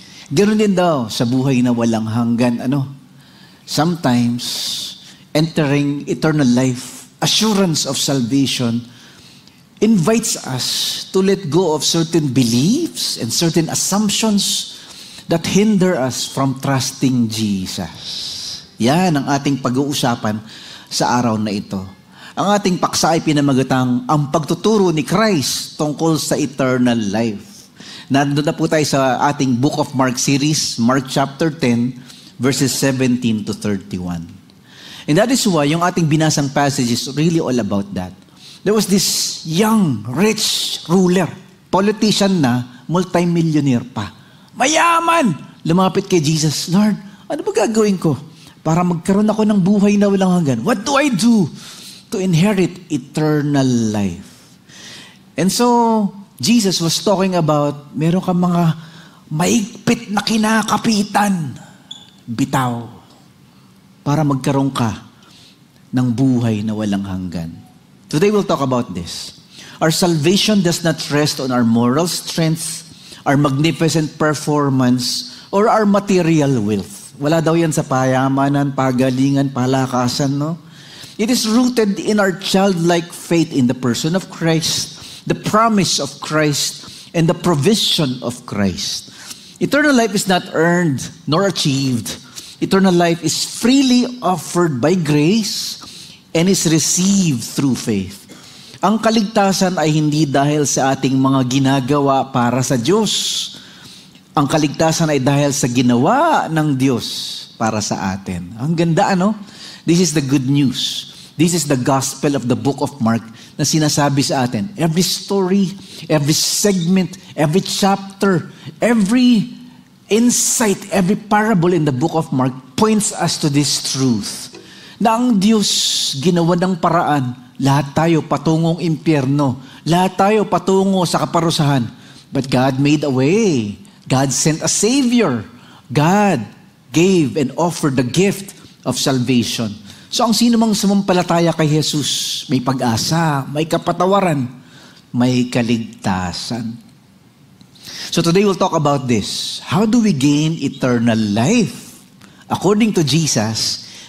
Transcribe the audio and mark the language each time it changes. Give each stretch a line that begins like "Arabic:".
Filipino: Ganoon din daw sa buhay na walang hanggan.
English: Sometimes, entering eternal life, assurance of salvation, invites us to let go of certain beliefs and certain assumptions that hinder us from trusting Jesus.
Filipino: Yan ang ating pag-uusapan sa araw na ito. Ang ating paksa ay pinamagatang ang pagtuturo ni Christ tungkol sa eternal life. Nandun na po tayo sa ating
English: Book of Mark series,
Filipino: Mark chapter 10, verses 17 to 31.
English: And that is why
Filipino: yung ating binasang
English: passage is really all about that. There was this young, rich ruler,
Filipino: politician na, multimillionaire pa. Mayaman! Lumapit kay Jesus, Lord, ano ba gagawin ko para magkaroon ako ng buhay na walang hanggan?
English: What do I do to inherit eternal life? And so, Jesus was talking about,
Filipino: meron ka mga maigpit na kinakapitan. Bitaw. Para magkaroon ka ng buhay na walang hanggan.
English: Today we'll talk about this. Our salvation does not rest on our moral strength, our magnificent performance, or our material wealth.
Filipino: Wala daw yan sa payamanan, pagalingan, palakasan, no?
English: It is rooted in our childlike faith in the person of Christ, the promise of Christ, and the provision of Christ. Eternal life is not earned nor achieved. Eternal life is freely offered by grace and is received through faith.
Filipino: Ang kaligtasan ay hindi dahil sa ating mga ginagawa para sa Diyos. Ang kaligtasan ay dahil sa ginawa ng Diyos para sa atin. Ang ganda, ano?
English: This is the good news. This is the gospel of the book of Mark
Filipino: na sinasabi sa atin.
English: Every story, every segment, every chapter, every insight, every parable in the book of Mark points us to this truth.
Filipino: Na ang Diyos ginawa ng paraan, lahat tayo patungong impyerno, lahat tayo patungo sa kaparusahan.
English: But God made a way. God sent a Savior. God gave and offered the gift of salvation.
Filipino: So ang sino mang sumampalataya kay Jesus, may pag-asa, may kapatawaran, may kaligtasan.
English: So today we'll talk about this. How do we gain eternal life? According to Jesus,